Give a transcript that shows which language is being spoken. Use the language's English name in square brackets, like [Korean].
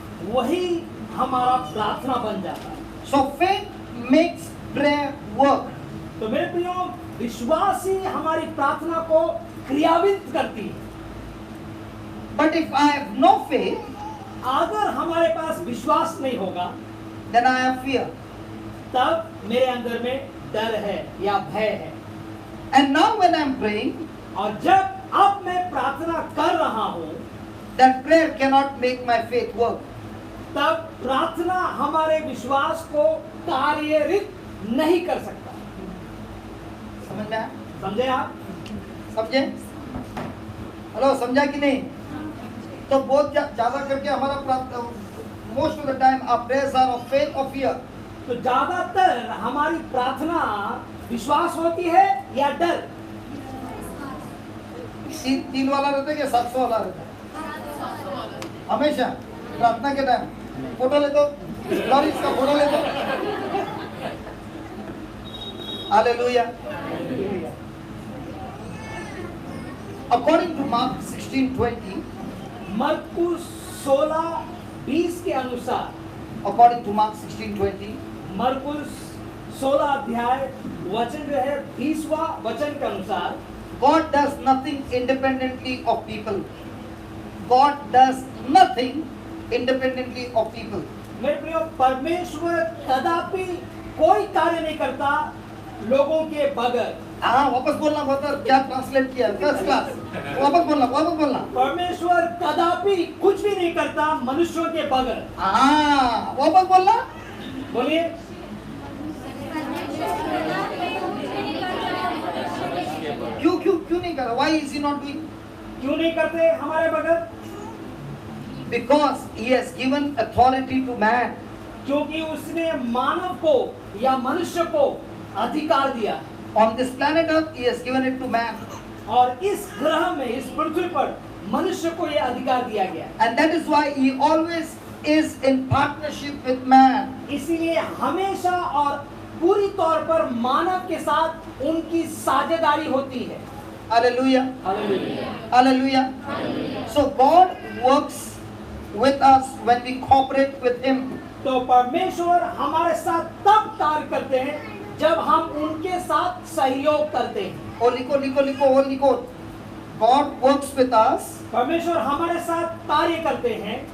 [Hindi] वही हमारा प्रार्थना बन जाता है। [English] So faith makes prayer work. [Hindi] तो मेरे प्रियो, विश्वास ही हमारी प्रार्थना को क्रियान्वित करती है। [English] But if I have no faith, [Hindi] अगर हमारे पास विश्वास नहीं होगा, [English] then I have fear. [Hindi] तब मेरे अंदर में डर है या भय है। [English] And now when I am praying, [Hindi] और जब अब मैं प्रार्थना कर रहा हूँ, [English] that prayer cannot make my faith work. [Hindi] तब प्रार्थना हमारे विश्वास को कार्यरत नहीं कर सकता। समझ में आया? समझे आप? समझे? हेलो, समझा कि नहीं? तो बहुत ज्यादा करके हमारा प्रार्थना, [English] most of the time our prayers are of faith [Hindi] और फियर। तो ज्यादातर हमारी प्रार्थना विश्वास होती है या डर? तीन वाला रहता है कि 700 वाला रहता है? हमेशा प्रार्थना के टाइम फोटो ले दो, लॉरिस का फोटो ले दो। हालेलुया। [English] according to Mark 16:20, [Hindi] मरकुस 16:20 के अनुसार, [English] according to Mark 16:20, [Hindi] मरकुस 16 अध्याय वचन जो है 20वां वचन के अनुसार, [English] God does nothing independently of people. God does nothing independently of people. [Hindi] मेरे प्रियो, परमेश्वर कदापि कोई कार्य नहीं करता लोगों के बगैर। हाँ, वापस बोलना बहुत, क्या ट्रांसलेट किया? First class. वापस बोलना। परमेश्वर कदापि कुछ भी नहीं करता मनुष्यों के बगैर। हाँ, वापस बोलना। बोलिए। क्यों नहीं कर रहा? [English] Why is he not doing? [Hindi] क्यों नहीं करते हमारे बगैर? [English] Because he has given authority to man. [Hindi] क्योंकि उसने मानव को या मनुष्य को अधिकार दिया। [English] On this planet Earth, he has given it to man. [Hindi] और इस ग्रह में, इस पृथ्वी पर मनुष्य को यह अधिकार दिया गया। [English] And that is why he always is in partnership with man. [Hindi] इसीलिए हमेशा और पूरी तौर पर मानव के साथ उनकी साझेदारी होती है। [English] Hallelujah. [Hindi] Hallelujah. [English] Hallelujah. So God works with us when we cooperate with him. [Hindi] तो परमेश्वर हमारे साथ तब कार्य करते हैं जब हम उनके साथ सहयोग करते हैं। [English] Oh, [Hindi] लिखो। [English] God works with us [Hindi] परमेश्वर हमारे साथ कार्य करते हैं